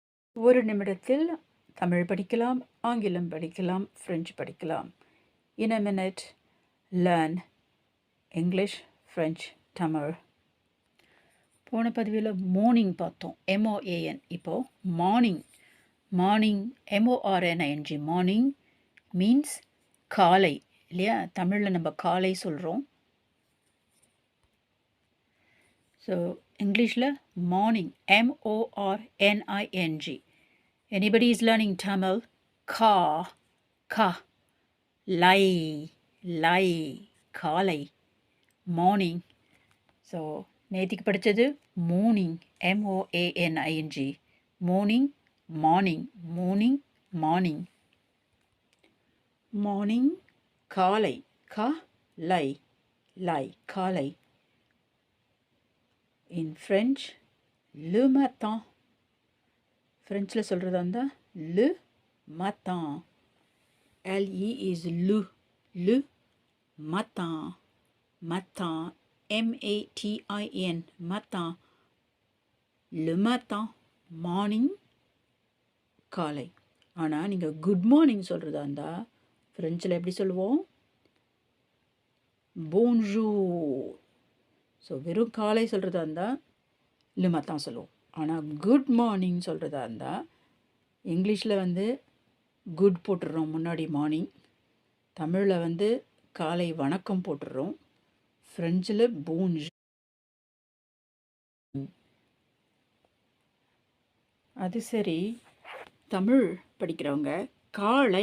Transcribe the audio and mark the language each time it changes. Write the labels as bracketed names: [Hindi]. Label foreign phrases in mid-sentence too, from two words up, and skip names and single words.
[Tamil] ஒரு நிமிடத்தில் தமிழ் படிக்கலாம், ஆங்கிலம் படிக்கலாம், ஃப்ரெஞ்சு படிக்கலாம். [English] In a minute, learn English, French, Tamil. [Tamil] போன பதிவில் மார்னிங் பார்த்தோம், MOAN. [English] இப்போது morning. morning MORNING. morning means [Tamil] காலை இல்லையா? தமிழில் நம்ம காலை சொல்கிறோம். ஸோ இங்கிலீஷில் மார்னிங் MORNING. [English] Anybody is learning Tamil? [Tamil] Ka, ka, lai, lai, காலை, morning. ஸோ நேற்றுக்கு படித்தது morning, MOANING. [English] morning, morning, morning, morning. morning, [Tamil] காலை, ka, lai, lai, காலை. [English] In French, [French] le matin. [Tamil] ஃப்ரெஞ்சில் சொல்கிறதா இருந்தால் [French] le matin. [English] LE is [French] le matin. matin, MATIN, matin. le matin, [Tamil] மார்னிங், காலை. ஆனால் நீங்கள் [English] good morning [Tamil] சொல்கிறதா இருந்தால் ஃப்ரெஞ்சில் எப்படி சொல்லுவோம்? bonjour. ஸோ வெறும் காலை சொல்கிறதா இருந்தால் le matin சொல்லுவோம். ஆனால் குட் மார்னிங் சொல்கிறதா இருந்தால் இங்கிலீஷில் வந்து குட் போட்டுடுறோம் முன்னாடி மார்னிங், தமிழில் வந்து காலை வணக்கம் போட்டுடுறோம், ஃப்ரெஞ்சில் போன்ஜ். அது சரி, தமிழ் படிக்கிறவங்க காலை.